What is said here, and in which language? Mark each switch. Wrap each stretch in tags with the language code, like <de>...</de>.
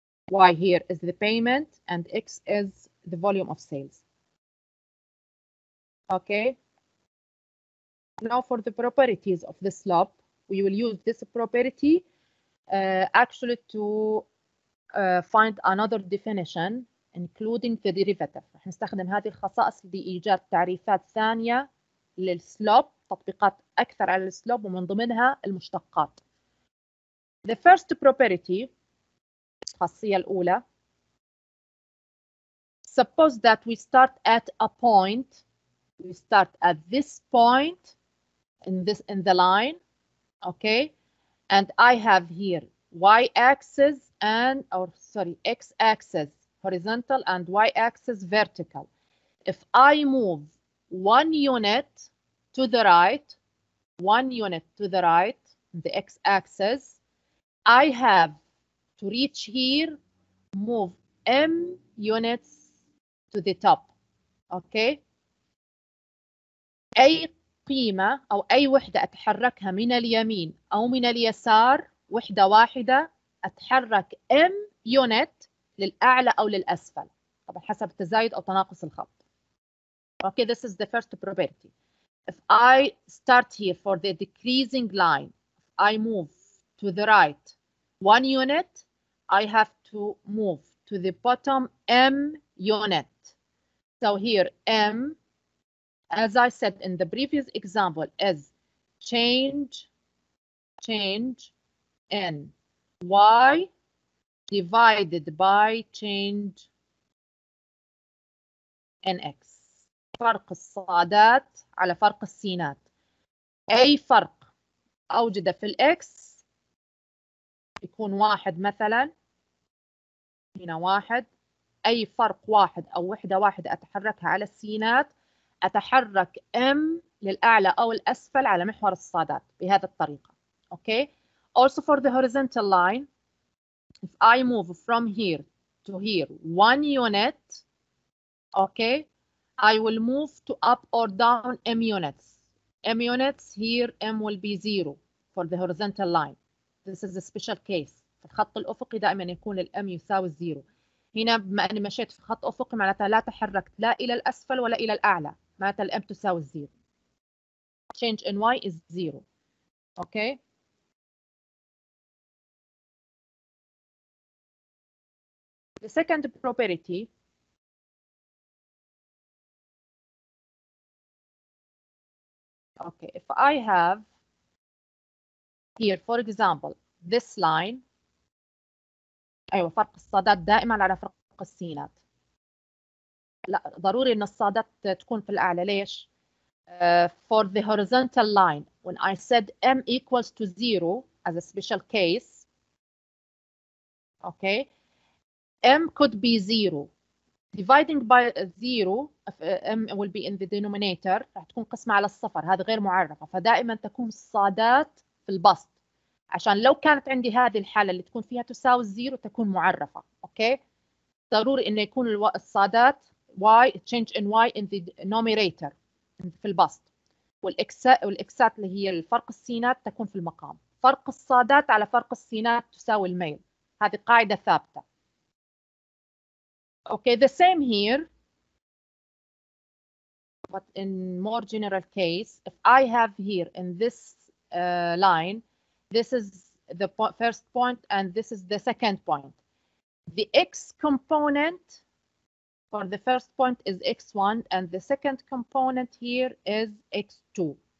<en>Y here is the payment and x is the volume of sales. Okay, now for the properties of the slope, we will use this property actually to find another definition including the derivative.</en> <ar>راح نستخدم هذه الخصائص لإيجاد تعريفات ثانية للسلوب، تطبيقات أكثر على السلوب ومن ضمنها المشتقات.</ar> <en>The first property،</en> <ar>الخاصية الأولى،</ar> <en>suppose that we start at a point. We start at this point in the line, okay, and I have here y-axis and x-axis horizontal and y-axis vertical. If I move 1 unit to the right, the x-axis, I have to reach here, move m units to the top.</en> <ar>okay, أي قيمة أو أي وحدة أتحركها من اليمين أو من اليسار، وحدة واحدة أتحرك m unit للأعلى أو للأسفل، طبعا حسب تزايد أو تناقص الخط.</ar> <en>Okay, this is the first property. If I start here for the decreasing line, I move to the right 1 unit, I have to move to the bottom m unit. So here m, as I said in the previous example, is change in y divided by change in x.</en> <ar>فرق الصادات على فرق السينات. أي فرق أوجده في الإكس يكون 1 مثلا، هنا 1. أي فرق 1 أو وحدة واحدة أتحركها على السينات، أتحرك M للأعلى أو الأسفل على محور الصادات بهذه الطريقة.</ar> <en>Okay. Also for the horizontal line, if I move from here to here 1 unit, okay, I will move to up or down M units. M units here, M will be 0 for the horizontal line. This is a special case.</en> <ar>في الخط الأفقي دائما يكون الM يساوي 0. هنا بما أني مشيت في خط أفقي معناتها لا تحركت لا إلى الأسفل ولا إلى الأعلى، معناتها الM تساوي 0.</ar> <en>Change in Y is 0. Okay. The second property, okay, if I have here, for example, this line،</en> <ar>أيوة فرق الصادات دائما على فرق السينات. لا ضروري إن الصادات تكون في الأعلى. ليش؟</ar> <en>For the horizontal line, when I said M equals to 0 as a special case, okay, M could be 0. Dividing by 0, M will be in the denominator،</en> <ar>راح تكون قسمة على الصفر، هذا غير معرفة، فدائما تكون الصادات في البسط، عشان لو كانت عندي هذه الحالة اللي تكون فيها تساوي 0 تكون معرفة. اوكي، ضروري انه يكون الصادات Y</ar> <en>change in Y in the numerator</en> <ar>في البسط، والإكسات اللي هي الفرق السينات تكون في المقام. فرق الصادات على فرق السينات تساوي الميل، هذه قاعدة ثابتة.</ar> <en>Okay, the same here, but in more general case, if I have here in this line, this is the first point and this is the second point. The X component for the first point is X1 and the second component here is X2.</en>